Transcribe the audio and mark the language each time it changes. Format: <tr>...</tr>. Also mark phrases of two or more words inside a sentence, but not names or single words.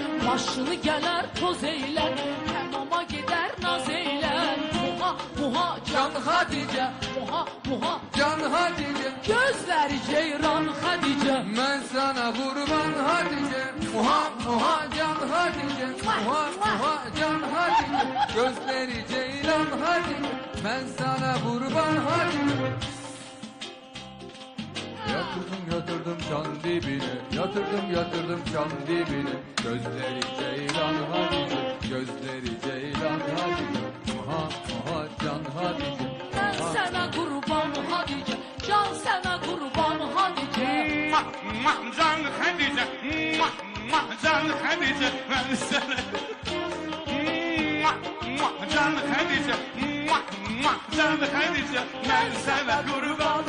<az>Başını gələr toz eylər, həmama gedər naz eylər. Muha muha can Xədicə, muha muha Can Hatice, gözləri ceyran Xədicə. mən sana kurban Hatice. Muha muha Can Hatice, muha muha Can Hatice.</az> <tr>Gözleri ceylan Hatice, ben sana kurban Hatice. Yatırdım can dibine, yatırdım can dibine. Gözleri ceylan Hatice, gözleri ceylan Hatice. Muha muha Can Hatice.</tr> <az>Mən sənə qurban Xədicə, can sənə qurban Xədicə. Can Xədicə, Can Xədicə, mən sənə Can Xədicə, Can Xədicə, mən sənə qurban.</az>